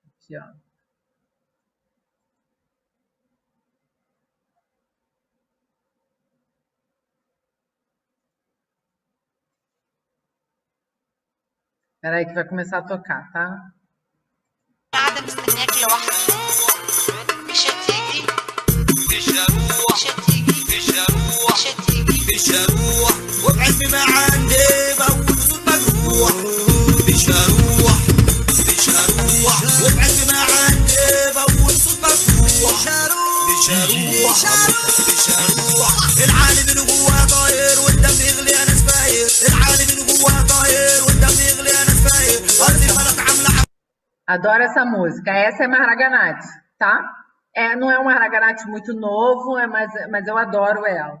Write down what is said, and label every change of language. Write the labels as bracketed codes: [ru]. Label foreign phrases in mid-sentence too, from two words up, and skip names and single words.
[pt] aqui, ó. Espera aí que vai começar a tocar, tá? [ar] قاعدة مستنياك لوحدك مش هتيجي مش هروح مش هتيجي مش هروح مش هتيجي مش هروح وابعد ما عندي بقول صوت مجروح مش هروح مش هروح وابعد ما عندي بقول صوت مجروح مش هروح مش هروح مش هروح العالم من جواه طاير والدم يغلي انا سفاير العالم من جواه طاير والدم يغلي انا سفاير ارض الملك عامله [pt] Adoro essa música. Essa é Maharaganath, tá? Não é um Maharaganath muito novo, mas eu adoro ela.